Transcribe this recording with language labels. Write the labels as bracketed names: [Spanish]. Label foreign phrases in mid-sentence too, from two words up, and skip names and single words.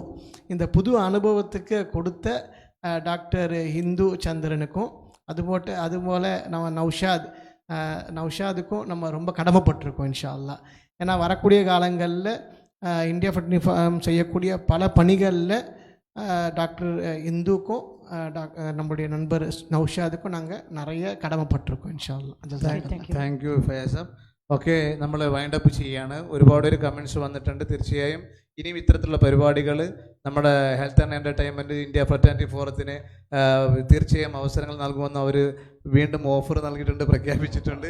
[Tamil] இந்த புது அனுபவத்துக்கு கொடுத்த டாக்டர் ஹிந்து சந்திரனுக்கும் அதுபோல் நம்ம நௌஷாதுக்கும் நம்ம ரொம்ப கடமைப்பட்டிருக்கோம் [Arabic] إن شاء الله. [Tamil] ஏன்னா வரக்கூடிய காலங்களில் இந்தியா ஃப்ரெண்ட்லி ஃபாரம் செய்யக்கூடிய பல பணிகளில் டாக்டர் இந்துக்கும் நம்முடைய நண்பர் നൗഷാദുക്കും நாங்கள் நிறைய கடமைப்பட்டிருக்கோம் [Arabic] إن شاء الله. [English] Thank you [Malayalam] ഫയാസ്. ഓക്കെ, നമ്മൾ വൈൻഡപ്പ് ചെയ്യാണ്. ഒരുപാട് കമൻറ്റ്സ് വന്നിട്ടുണ്ട്. തീർച്ചയായും ഇനിയും ഇത്തരത്തിലുള്ള പരിപാടികൾ നമ്മുടെ ഹെൽത്ത് ആൻഡ് എൻ്റർടൈൻമെൻറ്റ് ഇന്ത്യ ഫ്രറ്റേണിറ്റി ഫോറത്തിന് തീർച്ചയായും അവസരങ്ങൾ നൽകുമെന്ന് അവർ വീണ്ടും ഓഫർ നൽകിയിട്ടുണ്ട്, പ്രഖ്യാപിച്ചിട്ടുണ്ട്.